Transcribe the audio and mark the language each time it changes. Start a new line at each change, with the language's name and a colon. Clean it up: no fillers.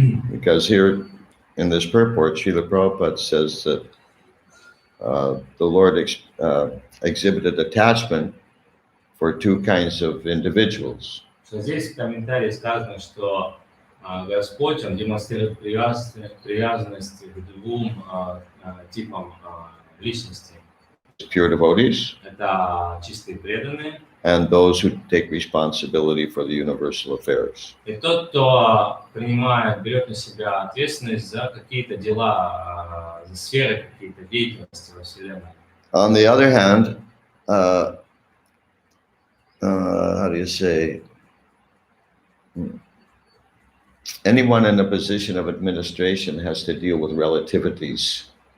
English: Because here in this purport, Srila Prabhupada says that the Lord exhibited attachment for two kinds of individuals.
Russian: Здесь в комментарии сказано, что Господь, Он демонстрирует привязанность к двум типам личностей.
English: Pure devotees.
Russian: Это чистые преданные.
English: And those who take responsibility for the universal affairs.
Russian: И тот, кто берет на себя ответственность за какие-то дела, за сферы какие-то деятельности во Вселенной.
English: On the other hand, how do you say? Anyone in a position of administration has to deal with relativities.